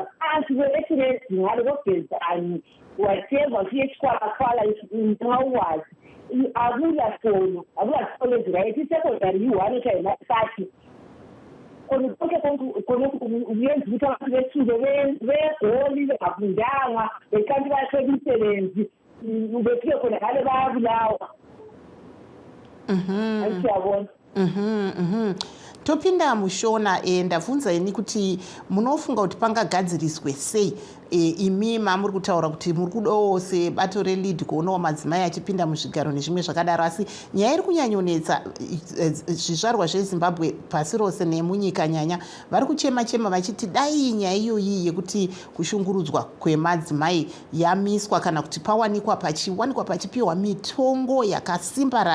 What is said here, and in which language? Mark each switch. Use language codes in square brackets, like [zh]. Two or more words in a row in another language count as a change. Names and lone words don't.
[nd] phansi kwe-express ngalo kobhezani whatever siye esikwalakwala ngingawazi akulasikolo ezirayithi isecondary yi-one eshayinasathi khona konke uyenza ukuthi abantu besuke begoli bengafundanga bekanti bathole imisebenzi befike khona ngale bayabulawa ayisiyabona. [sn] Topinda mushona ndabvunza ini kuti munofunga kuti pangagadziriswe sei imi mamuri kutaura kuti muri kudawo sebato reLead kuonawo madzimai achipinda muzvigaro nezvimwe zvakadaro, asi nyaya iri kunyanyonetsa zvizvarwa zveZimbabwe pasi rose nemunyika nyanya vari kuchema vachiti dai nyaya iyoyi yekuti kushungurudzwa kwemadzimai yamiswa kana kuti pawanikwa pachipiwa mitongo yakasimbarara.